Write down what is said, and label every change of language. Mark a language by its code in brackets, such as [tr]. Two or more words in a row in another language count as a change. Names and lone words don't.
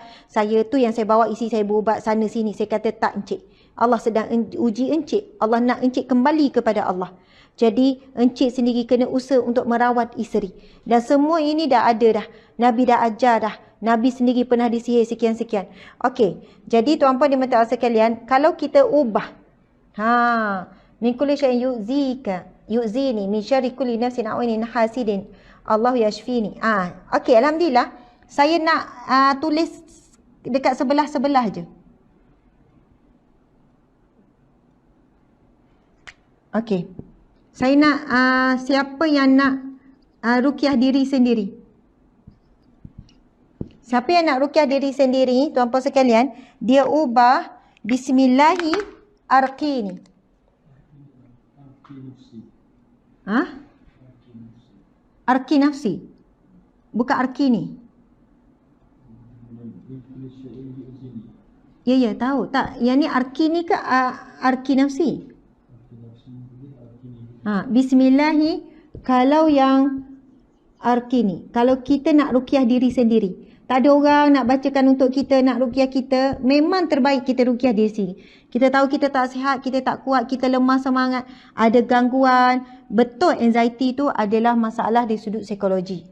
[ms] Saya tu yang saya bawa isteri saya berubat sana sini. Saya kata tak encik, Allah sedang uji encik, Allah nak encik kembali kepada Allah. Jadi encik sendiri kena usaha untuk merawat isteri. Dan semua ini dah ada dah, Nabi dah ajar dah. Nabi sendiri pernah disihir sekian-sekian. Okey. Jadi tuan-puan dimati Allah sekalian, kalau kita ubah [ar] من كل شيء يؤذيني من شر كل نفس عين حاسد الله يشفيني. [ms] Okey, alhamdulillah. Saya nak tulis dekat sebelah-sebelah je. Okey. Saya nak siapa yang nak ruqyah diri sendiri? Siapa yang nak ruqyah diri sendiri, tuan-puan sekalian, dia ubah [ar] بسم الله أرقيني. أرقي نفسي. [ms] Bukan arqini. Ya, tahu. Tak, yang ni arqini ke [ar] أرقي نفسي? [ms] Bismillahi, kalau yang arqini. Kalau kita nak ruqyah diri sendiri. Tak ada orang nak bacakan untuk kita, nak ruqyah kita. Memang terbaik kita ruqyah diri sendiri. Kita tahu kita tak sihat, kita tak kuat, kita lemah semangat, ada gangguan. Betul, anxiety tu adalah masalah dari sudut psikologi.